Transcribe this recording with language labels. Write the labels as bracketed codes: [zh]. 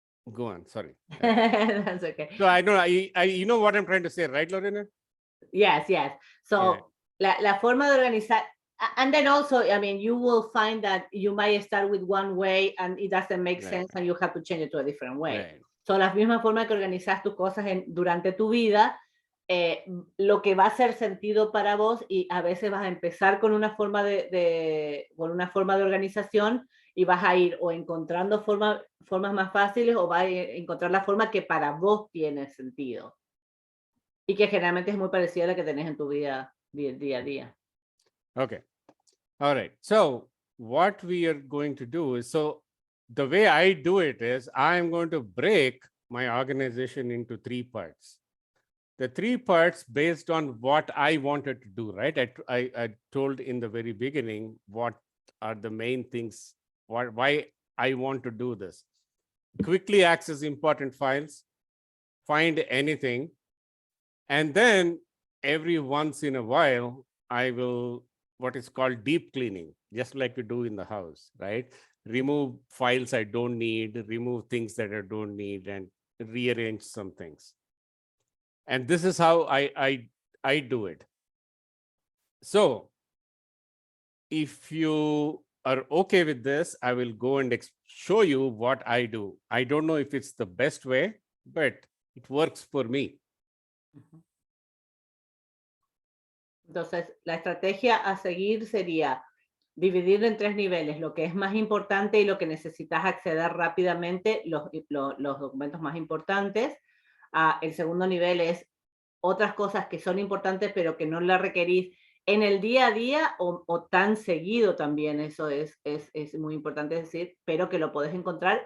[en] Go on, sorry. That's okay. So I know, you know what I'm trying to say, right, Lorena? Yes. So [es] la forma de organizar, [en] and then also, I mean, you will find that you might start with one way and it doesn't make sense and you have to change it to a different way. Right. [es] So la misma forma que organizas tus cosas durante tu vida, lo que va a hacer sentido para vos, y a veces vas a empezar con una forma de organización y vas a ir o encontrando formas más fáciles o vas a encontrar la forma que para vos tiene sentido y que generalmente es muy parecida a la que tenés en tu vida día a día. [en] Okay. All right. So what we are going to do is, so the way I do it is I'm going to break my organization into 3 parts. The 3 parts based on what I wanted to do, right? I told in the very beginning what are the main things, why I want to do this. Quickly access important files, find anything, and then every once in a while, I will what is called deep cleaning, just like we do in the house, right? Remove files I don't need, remove things that I don't need, and rearrange some things. And this is how I do it. So if you are okay with this, I will go and show you what I do. I don't know if it's the best way, but it works for me. [es] Entonces, la estrategia a seguir sería dividirlo en 3 niveles, lo que es más importante y lo que necesitas acceder rápidamente, los documentos más importantes. El segundo nivel es otras cosas que son importantes, pero que no la requerís en el día a día o tan seguido también, eso es muy importante decir, pero que lo podés encontrar.